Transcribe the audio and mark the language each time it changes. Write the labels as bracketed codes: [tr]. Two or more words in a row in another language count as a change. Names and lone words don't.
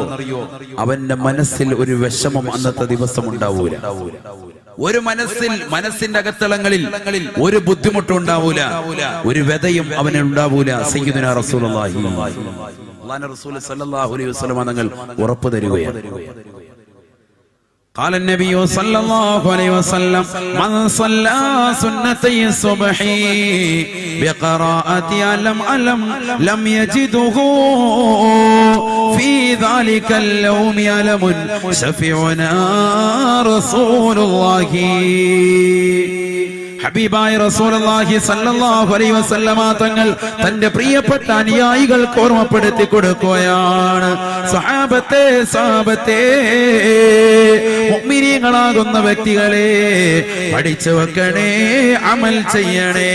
[ml] അവന്റെ മനസ്സിൽ ഒരു വിഷമം അന്നത്തെ ദിവസം ഉണ്ടാവൂല. ഒരു മനസ്സിന്റെ അകത്തളങ്ങളിൽ ഒരു ബുദ്ധിമുട്ടും ഉണ്ടാവൂല, ഒരു വ്യതയും അവന് ഉണ്ടാവൂല. [ar] سيدنا رسول الله [ml] അല്ലാഹുവിന്റെ റസൂൽ [ar] صلى الله عليه وسلم [ml] തങ്ങൾ ഉറപ്പ് തരുകയാണ്. [ar] قال النبي صلى الله عليه وسلم من صلى سنتي الصبح بقراءة ألم لم يجده في ذلك اليوم ألم شفيعنا رسول الله. [ml] ഹബീബായ [ar] رسول الله صلى الله عليه وسلم [ml] തങ്ങൾ തന്റെ പ്രിയപ്പെട്ട അനുയായികൾക്ക് ഓർമ്മപ്പെടുത്തി കൊടുക്കുകയാണ്. സഹാബത്തെ മുഅ്മിനീങ്ങളാകുന്ന വ്യക്തികളെ പഠിച്ചു വെക്കണേ, അമൽ ചെയ്യണേ.